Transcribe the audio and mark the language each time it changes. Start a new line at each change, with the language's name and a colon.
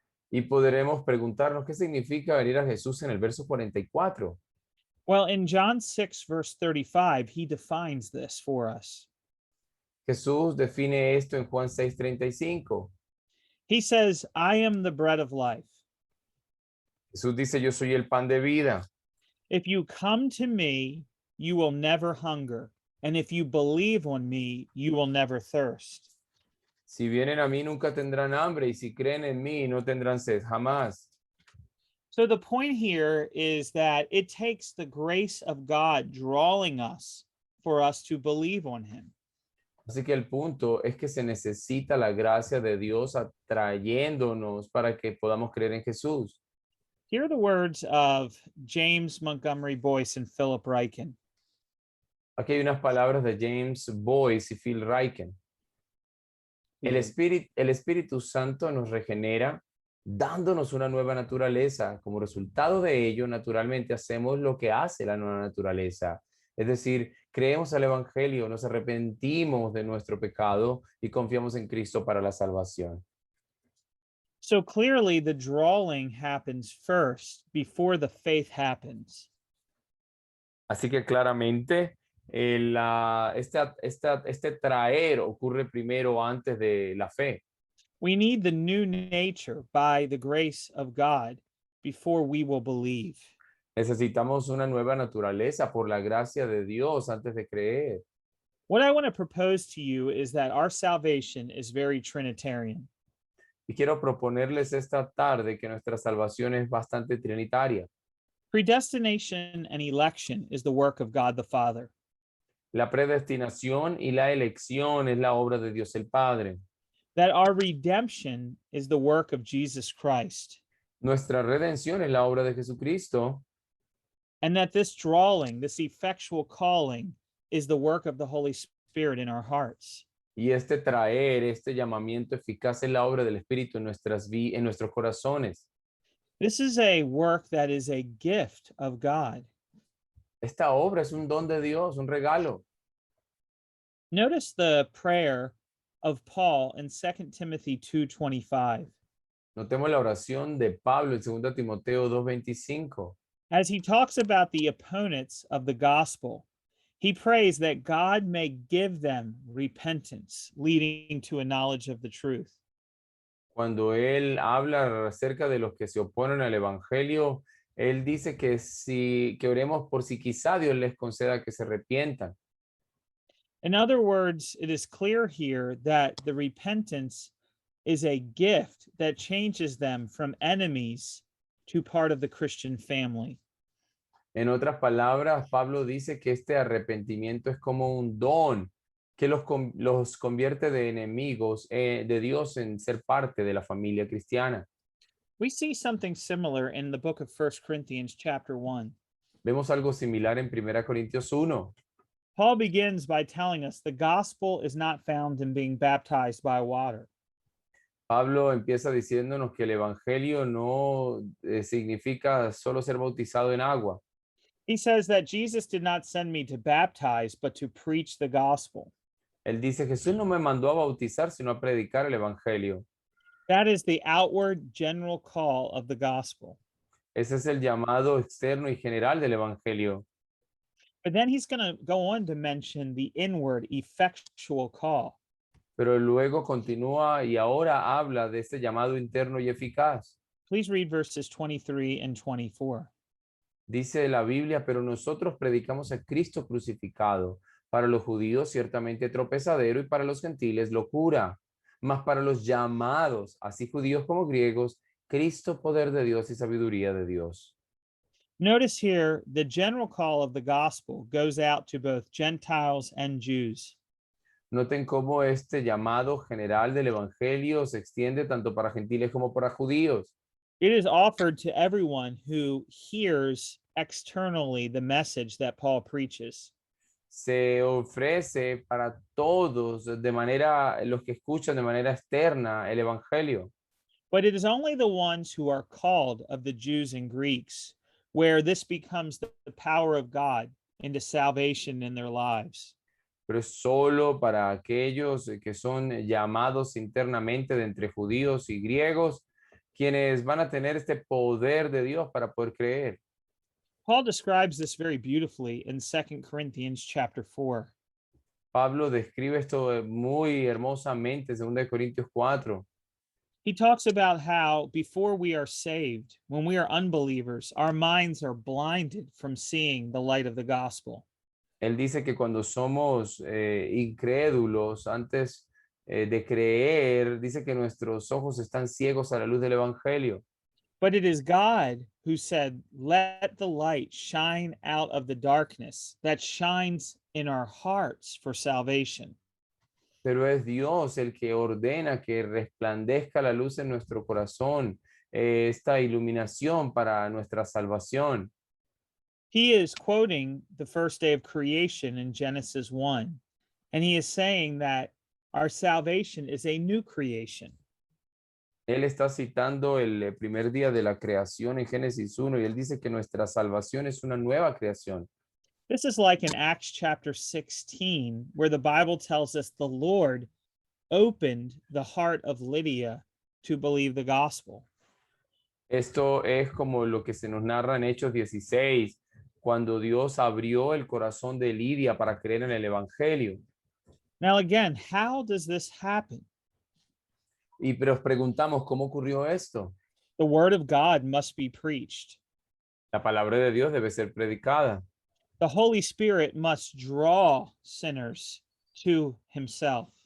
Spanish: Y podremos preguntarnos qué significa venir a Jesús en el verso 44.
English: Well, in John 6, verse 35, he defines this for us.
Spanish: Jesús define esto en Juan 6:35.
English: He says, I am the bread of life.
Spanish: Jesús dice, yo soy el pan de vida.
English: If you come to me, you will never hunger. And if you believe on me, you will never thirst.
Spanish: Si vienen a mí nunca tendrán hambre y si creen en mí no tendrán sed jamás.
English: So the point here is that it takes the grace of God drawing us for us to believe on him.
Spanish: Así que el punto es que se necesita la gracia de Dios atrayéndonos para que podamos creer en Jesús.
English: Here are the words of James Montgomery Boyce and Philip Ryken.
Spanish: Aquí hay unas palabras de James Boyce y Phil Ryken. El Espíritu Santo nos regenera dándonos una nueva naturaleza. Como resultado de ello, naturalmente hacemos lo que hace la nueva naturaleza. Es decir, creemos al Evangelio, nos arrepentimos de nuestro pecado y confiamos en Cristo para la salvación.
English: So clearly the drawing happens first before the faith happens.
Spanish: Así que claramente este traer ocurre primero antes de la fe.
English: We need the new nature by the grace of God before we will believe.
Spanish: Necesitamos una nueva naturaleza por la gracia de Dios antes de creer.
English: What I want to propose to you is that our salvation is very Trinitarian.
Spanish: Y quiero proponerles esta tarde que nuestra salvación es bastante trinitaria.
English: Predestination and election is the work of God the Father.
Spanish: La predestinación y la elección es la obra de Dios el Padre.
English: That our redemption is the work of Jesus Christ.
Spanish: Nuestra redención es la obra de Jesucristo.
English: And that this drawing, this effectual calling, is the work of the Holy Spirit in our hearts.
Spanish: Y este traer, este llamamiento eficaz es la obra del Espíritu en nuestros corazones.
English: This is a work that is a gift of God.
Spanish: Esta obra es un don de Dios, un regalo.
English: Notice the prayer of Paul in 2 Timothy 2:25.
Spanish: Notemos la oración de Pablo en 2 Timoteo 2:25.
English: As he talks about the opponents of the gospel, he prays that God may give them repentance, leading to a knowledge of the truth.
Spanish: Cuando él habla acerca de los que se oponen al evangelio, él dice que oremos por si quizá Dios les conceda que se arrepientan.
English: In other words, it is clear here that the repentance is a gift that changes them from enemies to part of the Christian family.
Spanish: En otras palabras, Pablo dice que este arrepentimiento es como un don que los convierte de enemigos de Dios en ser parte de la familia cristiana.
English: We see something similar in the book of 1 Corinthians chapter 1.
Spanish: Vemos algo similar en 1 Corintios 1.
English: Paul begins by telling us the gospel is not found in being baptized by water.
Spanish: Pablo empieza diciéndonos que el evangelio no significa solo ser bautizado en agua.
English: He says that Jesus did not send me to baptize, but to preach the gospel.
Spanish: Él dice, Jesús no me mandó a bautizar, sino a predicar el evangelio.
English: That is the outward general call of the gospel.
Spanish: Ese es el llamado externo y general del Evangelio.
English: But then he's going to go on to mention the inward effectual call.
Spanish: Pero luego continúa y ahora habla de este llamado interno y eficaz.
English: Please read verses 23 and 24.
Spanish: Dice la Biblia, pero nosotros predicamos a Cristo crucificado, para los judíos ciertamente tropezadero y para los gentiles locura, mas para los llamados, así judíos como griegos, Cristo poder de Dios y sabiduría de Dios.
English: Notice here the general call of the gospel goes out to both Gentiles and Jews.
Spanish: Noten cómo este llamado general del Evangelio se extiende tanto para gentiles como para judíos.
English: It is offered to everyone who hears externally the message that Paul preaches.
Spanish: Se ofrece para todos de manera, los que escuchan de manera externa el Evangelio.
English: But it is only the ones who are called of the Jews and Greeks where this becomes the power of God into salvation in their lives.
Spanish: Pero es solo para aquellos que son llamados internamente de entre judíos y griegos, quienes van a tener este poder de Dios para poder creer.
English: Paul describes this very beautifully in 2 Corinthians chapter 4.
Spanish: Pablo describe esto muy hermosamente en 2 Corintios 4.
English: He talks about how before we are saved, when we are unbelievers, our minds are blinded from seeing the light of the gospel.
Spanish: Él dice que cuando somos incrédulos, antes de creer, dice que nuestros ojos están ciegos a la luz del Evangelio.
English: But it is God who said, "Let the light shine out of the darkness that shines in our hearts for salvation."
Spanish: Pero es Dios el que ordena que resplandezca la luz en nuestro corazón, esta iluminación para nuestra salvación.
English: He is quoting the first day of creation in Genesis 1, and he is saying that our salvation is a new creation.
Spanish: Él está citando el primer día de la creación en Génesis 1 y él dice que nuestra salvación es una nueva creación.
English: This is like in Acts chapter 16, where the Bible tells us the Lord opened the heart of Lydia to believe the gospel.
Spanish: Esto es como lo que se nos narra en Hechos 16, cuando Dios abrió el corazón de Lidia para creer en el Evangelio.
English: Now, again, how does this happen?
Spanish: Pero nos preguntamos, ¿cómo ocurrió esto?
English: The word of God must be preached.
Spanish: La palabra de Dios debe ser predicada.
English: The Holy Spirit must draw sinners to himself.